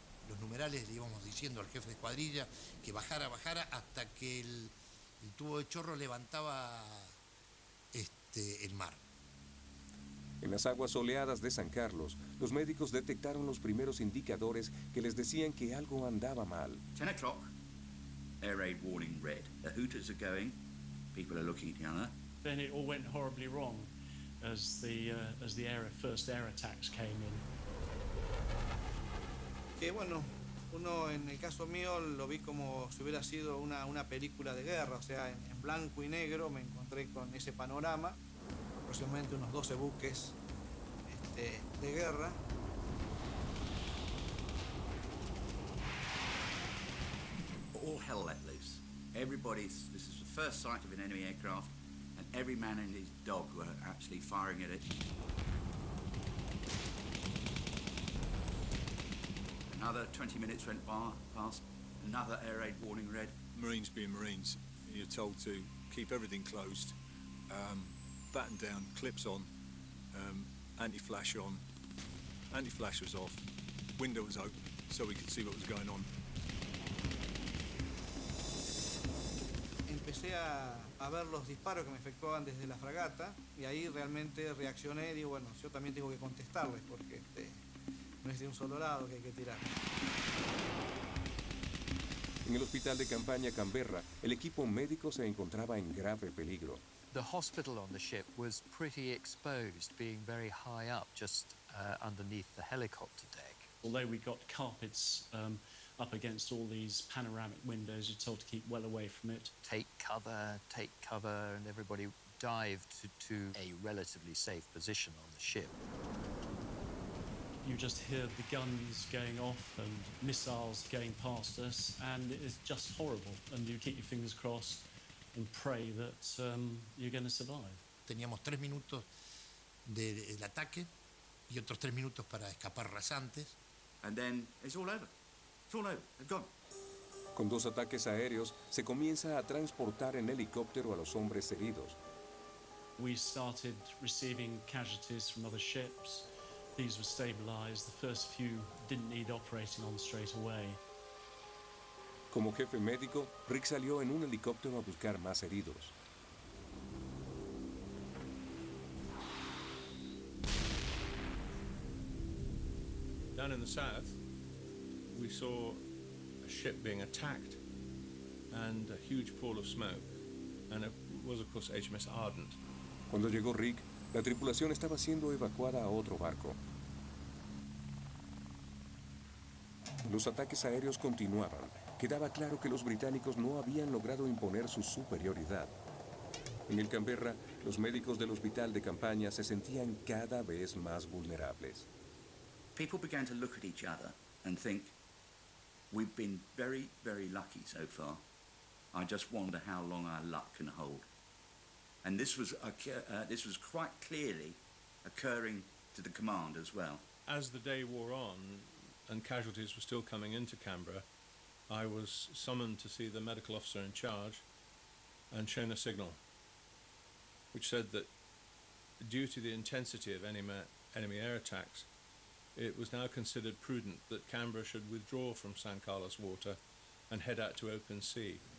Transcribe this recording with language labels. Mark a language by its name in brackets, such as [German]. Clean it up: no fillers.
[Spanish] Los numerales le íbamos diciendo al jefe de escuadrilla que bajara hasta que el tubo de chorro levantaba el mar. En las aguas soleadas de San Carlos, los médicos detectaron los primeros indicadores que les decían que algo andaba mal. [English] 10 o'clock, air raid warning red. The Hooters are going, people are looking at each other. Then it all went horribly wrong as the first air attacks came in. [Spanish] Que bueno, uno en el caso mío lo vi como si hubiera sido una película de guerra, o sea, en blanco y negro me encontré con ese panorama, aproximadamente unos 12 buques de guerra. [English] All hell let loose. This is the first sight of an enemy aircraft, and every man and his dog were actually firing at it. Another 20 minutes went past, another air raid warning red. Marines being Marines, you're told to keep everything closed, batten down, clips on, anti-flash on. Anti-flash was off, window was open, so we could see what was going on. [Spanish] Empecé a ver los disparos que me efectuaban desde la fragata y ahí realmente reaccioné y digo, bueno, yo también tengo que contestarles porque no es de un solo lado que hay que tirar. En el hospital de campaña Canberra, el equipo médico se encontraba en grave peligro. [English] The hospital on the ship was pretty exposed, being very high up, just underneath the helicopter deck. Although we got carpets up against all these panoramic windows, you're told to keep well away from it. Take cover, and everybody dived to a relatively safe position on the ship. You just hear the guns going off and missiles going past us, and it is just horrible. And you keep your fingers crossed and pray that you're going to survive. [Spanish] Teníamos 3 minutos del ataque y otros 3 minutos para escapar rasantes. [English] And then it's all over. It's all over. They're gone. [Spanish] Con 2 ataques aéreos, se comienza a transportar en helicóptero a los hombres heridos. [English] We started receiving casualties from other ships. These were stabilized. The first few didn't need operating on straight away. [Spanish] Como jefe médico, Rick salió en un helicóptero a buscar más heridos. [English] Down in the south, we saw a ship being attacked and a huge pool of smoke. And it was, of course, HMS Ardent. [Spanish] Cuando llegó Rick, la tripulación estaba siendo evacuada a otro barco. Los ataques aéreos continuaban. Quedaba claro que los británicos no habían logrado imponer su superioridad. En el Canberra, los médicos del hospital de campaña se sentían cada vez más vulnerables. [English] People began to look at each other and think, we've been very, very lucky so far. I just wonder how long our luck can hold. And this was quite clearly occurring to the command as well. As the day wore on and casualties were still coming into Canberra, I was summoned to see the medical officer in charge and shown a signal which said that due to the intensity of enemy air attacks, it was now considered prudent that Canberra should withdraw from San Carlos Water and head out to open sea.